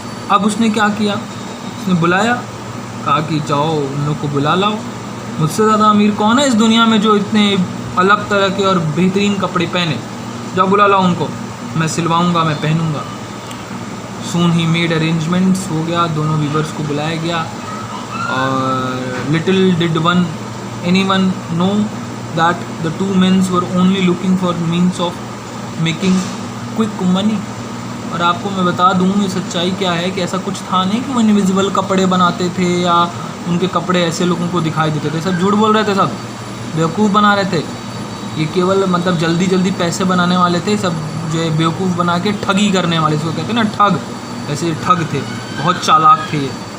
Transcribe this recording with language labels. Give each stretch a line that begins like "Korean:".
Hindi: अब उसने क्या किया, उसने बुलाया, कहा कि जाओ उन लोग को बुला लाओ, मुझसे ज़्यादा अमीर कौन है इस दुनिया में जो इतने अलग तरह के और बेहतरीन कपड़े पहने, जाओ बुला लाओ उनको, मैं सिलवाऊंगा, मैं पहनूंगा.
English: soon ही made arrangements,
Hindi: हो गया, दोनों वीवर्स को बुलाया गया.
English: और little did anyone know that the two men were only looking for means of making quick money.
Hindi: और आपको मैं बता दूँ ये सच्चाई क्या है कि ऐसा कुछ था नहीं कि वो इनविजिबल कपड़े बनाते थे या उनके कपड़े ऐसे लोगों को दिखाई देते थे. सब झूठ बोल रहे थे, सब बेवकूफ़ बना रहे थे. ये केवल मतलब जल्दी पैसे बनाने वाले थे, सब जो है बेवकूफ़ बना के ठगी करने वाले, इसको कहते हैं ना ठग, ऐसे ठग थे, बहुत चालाक थे ये.